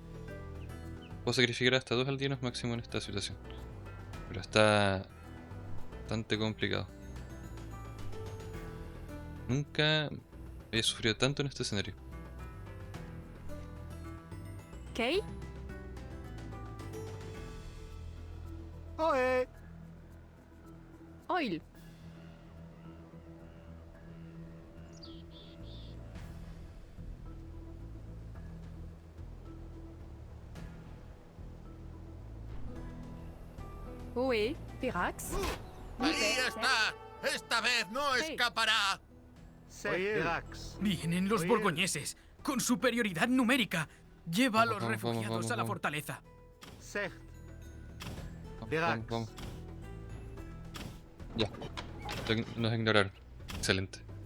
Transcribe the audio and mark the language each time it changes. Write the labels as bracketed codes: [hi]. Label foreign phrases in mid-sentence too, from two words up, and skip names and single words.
[es] Puedo sacrificar hasta 2 aldeanos máximo en esta situación. Pero está bastante complicado. Nunca he sufrido tanto en este escenario. Kei. Ohé. Oil. Oe. Verax. ¡Ahí está! ¡Esta vez no escapará! [fr] Certes. Verax. [es] Vienen los Oye. borgoñeses, con superioridad numérica. Lleva a los Vamos, vamos, refugiados vamos, a la vamos. fortaleza. [fr] Certes. [es] Vamos, Verax. vamos, vamos. Ya. Nos ignoraron. Excelente.